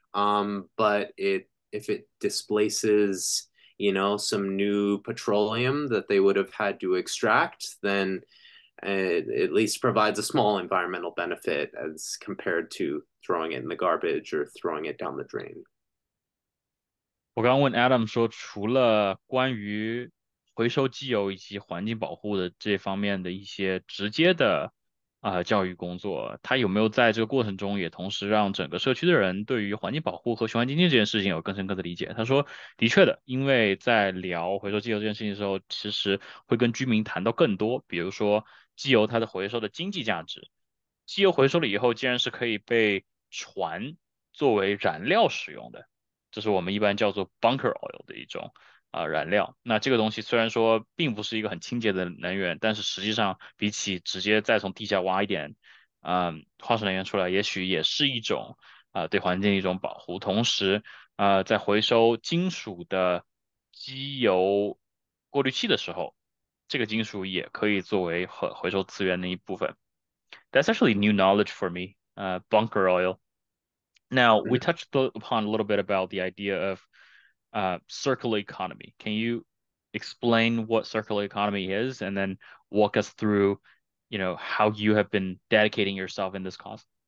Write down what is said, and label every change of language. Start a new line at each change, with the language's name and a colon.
English: But if it displaces, some new petroleum that they would have had to extract, then it at least provides a small environmental benefit as compared to throwing it in the garbage or throwing it down the drain.
Chinese: 我刚刚问 Adam 说，除了关于回收机油以及环境保护的这方面的一些直接的教育工作，他有没有在这个过程中也同时让整个社区的人对于环境保护和循环经济这件事情有更深刻的理解？他说，的确的，因为在聊回收机油这件事情的时候，其实会跟居民谈到更多，比如说机油它的回收的经济价值，机油回收了以后，竟然是可以被船作为燃料使用的。这是我们一般叫做 bunker oil 的一种燃料。那这个东西虽然说并不是一个很清洁的能源，但是实际上比起直接再从地下挖一点化石能源出来，也许也是一种对环境的一种保护。同时在回收金属的机油过滤器的时候，这个金属也可以作为回收资源的一部分。
English: That's actually new knowledge for me. Bunker oil. Now, we touched upon a little bit about the idea of circular economy. Can you explain what circular economy is and then walk us through, how you have been dedicating yourself in this cause?